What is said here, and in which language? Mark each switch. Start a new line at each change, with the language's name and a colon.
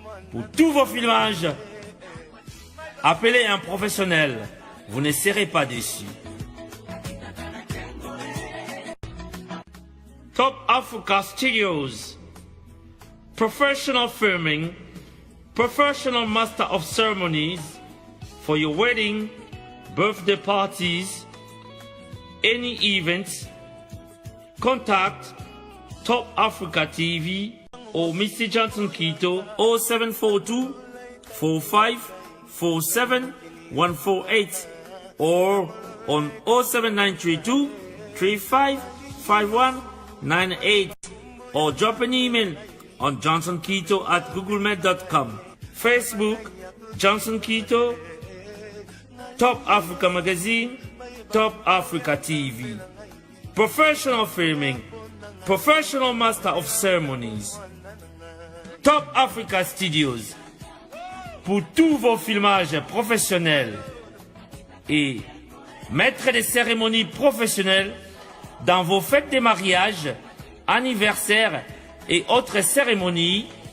French: Pour tous vos filmages, appelez un professionnel, vous ne serez pas déçus.
English: Top Africa Studios, professional filming, professional master of ceremonies for your wedding, birthday parties, any events. Contact Top Africa TV or Mr. Johnson Keto 0742 4547 148 or on 07932 355198 or drop an email on johnsonketo@googlemail.com. Facebook Johnson Keto, Top Africa Magazine, Top Africa TV. Professional filming, professional master of ceremonies.
French: Top Africa Studios pour tous vos filmages professionnels et maître des cérémonies professionnelles dans vos fêtes de mariage, anniversaires et autres cérémonies.